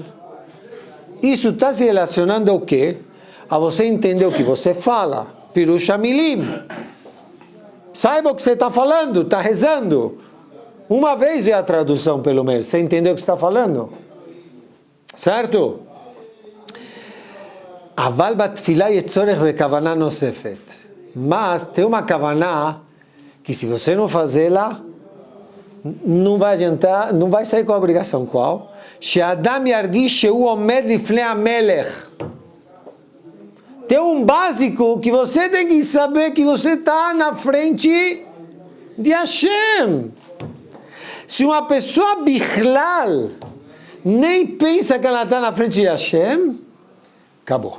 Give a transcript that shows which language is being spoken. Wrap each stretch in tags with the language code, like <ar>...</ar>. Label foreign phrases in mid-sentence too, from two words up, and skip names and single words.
<pt>Isso está se relacionando ao quê? A você entender o que você fala.</pt> <he>פירוש מילים.</he> <pt>Saiba o que você está falando, está rezando. Uma vez vê a tradução, pelo menos. Você entendeu o que você está falando? Certo?</pt> <he>אבל בתפילה צריך בכוונה נוספת.</he> <pt>Mas tem uma kavanah que se você não fazê-la, não vai adiantar, não vai sair com a obrigação. Qual?</pt> <he>שהאדם ירגיש שהוא עומד לפני המלך.</he> <pt>Tem um básico que você tem que saber que você está na frente de Hashem. Se uma pessoa bichlal nem pensa que ela está na frente de Hashem, acabou.</pt>